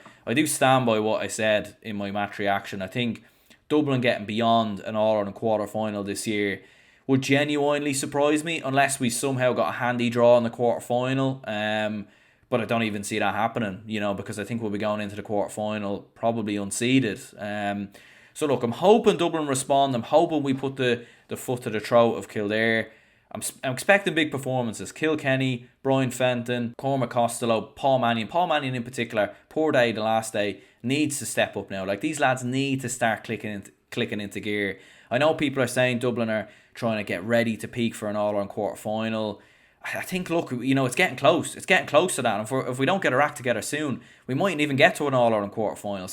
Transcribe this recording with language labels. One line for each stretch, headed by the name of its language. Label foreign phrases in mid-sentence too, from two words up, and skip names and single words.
English: I do stand by what I said in my match reaction. I think Dublin getting beyond an All-Ireland quarter-final this year would genuinely surprise me, unless we somehow got a handy draw in the quarter-final. But I don't even see that happening, because I think we'll be going into the quarter-final probably unseeded. So look, I'm hoping Dublin respond. I'm hoping we put the foot to the throat of Kildare. I'm expecting big performances. Kilkenny, Brian Fenton, Cormac Costello, Paul Mannion. Paul Mannion in particular, poor day the last day, needs to step up now. These lads need to start clicking into gear. I know people are saying Dublin are trying to get ready to peak for an All-Ireland quarter-final. I think, look, it's getting close. It's getting close to that. And if we don't get our act together soon, we mightn't even get to an All-Ireland quarter-final.